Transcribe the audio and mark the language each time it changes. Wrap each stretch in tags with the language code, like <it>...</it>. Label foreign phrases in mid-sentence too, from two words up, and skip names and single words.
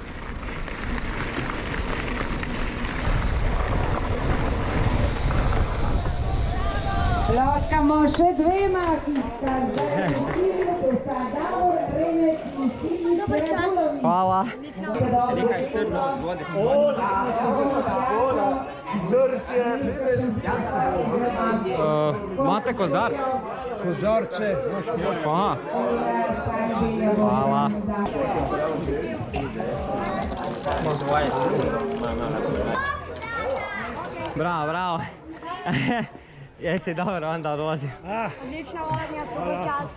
<sl>Ploskamo še dvema, ki sta zdaj začeli, to sta Davor Remec in Filip Predulović. Hvala. Zrče. Mate Kozarc. Kozarče. Aha. Hvala. Bravo, bravo.</sl> <hr>Jesi dobro onda odvozio.</hr> <sl>Odlična vožnja, super čas.</sl>